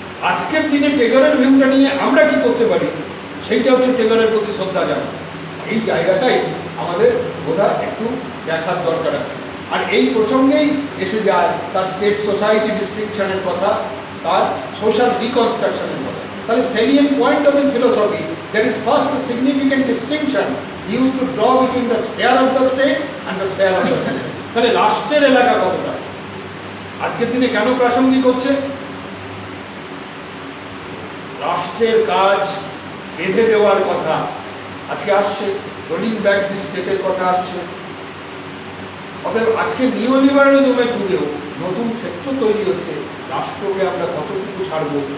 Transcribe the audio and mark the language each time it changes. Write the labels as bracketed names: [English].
[Bangla] আজকের দিনে টেগরের ভিউটা নিয়ে আমরা কি করতে পারি, সেইটা হচ্ছে টেগরের প্রতি শ্রদ্ধা জানানো। এই জায়গাটাই আমাদের বোধহয় একটু দেখার দরকার আছে। আর এই প্রসঙ্গেই এসে যায় তার স্টেট সোসাইটি ডিস্টিংশনের কথা, তার সোশ্যাল রিকনস্ট্রাকশনের কথা। তাহলে [English] salient point of his philosophy, there is first a significant distinction he used to draw between the sphere of the state and the sphere of the citizen. [Bangla] তাহলে রাষ্ট্রের এলাকা কতটা আজকের দিনে কেন প্রাসঙ্গিক হচ্ছে? রাষ্ট্রের কাজ বেঁধে দেওয়ার কথা আজকে আসছে, রোলিং ব্যাক দি স্টেটের কথা আসছে। অতএব আজকে নিওলিবারালিজমের যুগেও নতুন ক্ষেত্র তৈরি হচ্ছে, রাষ্ট্রকে আমরা কতটুকু ছাড়বো।